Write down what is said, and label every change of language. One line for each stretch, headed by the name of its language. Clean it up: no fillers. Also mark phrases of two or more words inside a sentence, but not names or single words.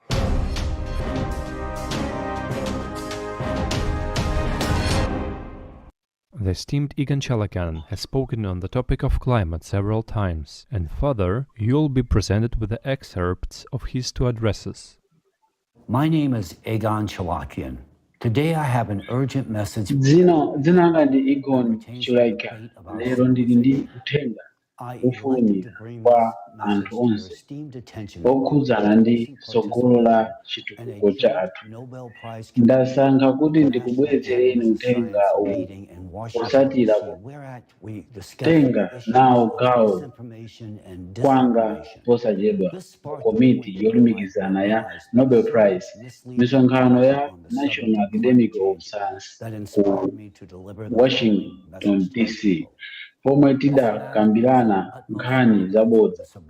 English: The esteemed Egan Chalakian has spoken on the topic of climate several times, and further, you'll be presented with the excerpts of his 2 addresses. My name is Egan Chalakian. Today I have an urgent message.
Nyanja: Dzina langa ndi Egan Chalakian. Lero ndili ndi uthenga ufunika kwa anthu onse okhudzana ndi tsogolo la chitukuko chathu. Ndasankha kuti ndikubweretsereni uthenga uwu potsatira kutenga nawo gawo kwanga posachedwa komiti yolumikizana ya Nobel Prize, misonkhano ya National Academy of Science ku Washington DC, pomwe tidakambirana nkhani zabodza